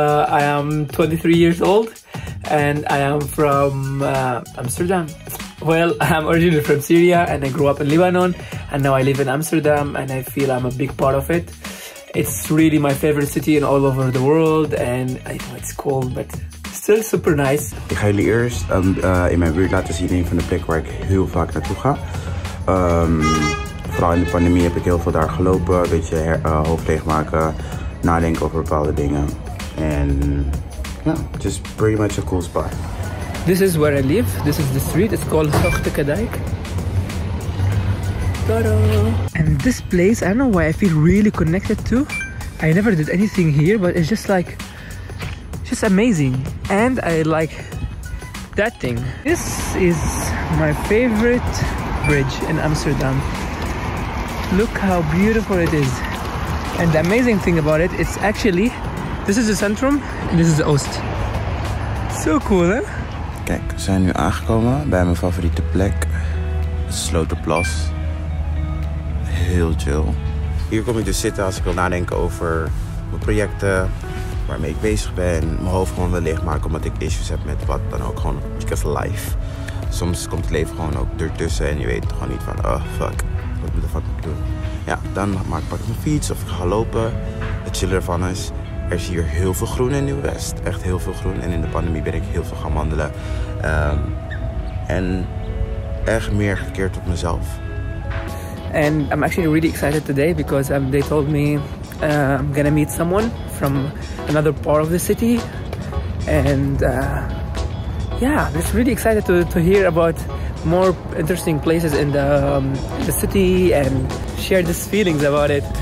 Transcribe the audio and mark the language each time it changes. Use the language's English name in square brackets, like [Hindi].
[English] I am 23 years old and I am from Amsterdam. Well, I'm originally from Syria and I grew up in Lebanon and now I live in Amsterdam and I feel I'm a big part of it. It's really my favorite city in all over the world and I know it's cold but still super nice. [Dutch] Ik ga jullie eerst in mijn buurt laten zien een van de plekken waar ik heel vaak naartoe ga. Vooral in de pandemie heb ik heel veel daar gelopen, een beetje hoofd leegmaken, nadenken over bepaalde dingen. En ja, [English] just pretty much a cool spot. This is where I live. This is the street. It's called Dijk. And this place, I don't know why I feel really connected to. I never did anything here, but it's just like, just amazing. And I like that thing. This is my favorite bridge in Amsterdam. Look how beautiful it is. And the amazing thing about it, it's actually, this is the centrum and this is the Oost. So cool, hè? [Dutch] Kijk, we zijn nu aangekomen bij mijn favoriete plek. Het Sloterplas. Heel chill. Hier kom ik dus zitten als ik wil nadenken over mijn projecten, waarmee ik bezig ben. Mijn hoofd gewoon wil leegmaken omdat ik issues heb met wat dan ook. Gewoon [English] because life. [Dutch] Soms komt het leven gewoon ook ertussen en je weet gewoon niet van, oh fuck, wat de fuck moet ik doen? Ja, dan pak ik mijn fiets of ik ga lopen. Het chillen ervan is, er is hier heel veel groen in Nieuw-West. Echt heel veel groen. En in de pandemie ben ik heel veel gaan wandelen. En echt meer gekeerd op mezelf. [English] And I'm actually really excited today because they told me I'm gonna meet someone from another part of the city. And yeah, I'm just really excited to hear about more interesting places in the city and share these feelings about it.